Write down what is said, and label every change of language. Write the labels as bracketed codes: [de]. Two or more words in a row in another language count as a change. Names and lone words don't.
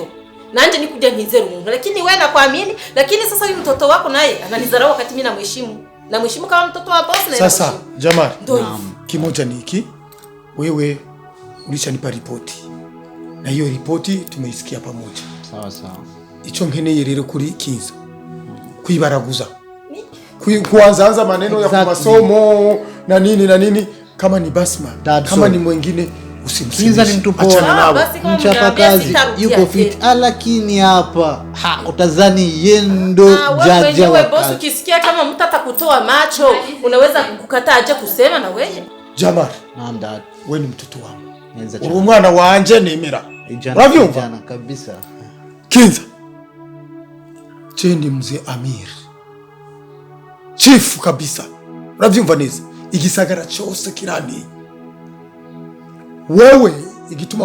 [sw] Na nje nikuja nizero Mungu. Lakini wewe nakuamini, lakini sasa huyu mtoto wako naye ananizarau wakati mimi namheshimu. Namheshimu kama mtoto wa boss na sasa Jamali. Kimoja ni hiki. Wewe ulishanipa ripoti. Na hiyo ripoti tumeisikia pamoja. Sawa. [rn] Ico nkeneye rero kuri Kinza. [sw] Kuibaraguza. Kuanza maneno ya masomo na nini kama ni Basma kama ni mwingine usimsikiza ni mtu poa mchapa kazi yuko fit lakini hapa utazani yendo jaja wewe boss ukisikia kama mtu atakutoa macho unaweza kukataa aje kusema na wewe Jamali naam dad wewe ni mtoto wangu [rn] uri umwana wanje nemera uravyumva kabisa Kinza Chendi mzee Amir Chief kabisa uravyumva neza igisagara cyose kirani wewe igituma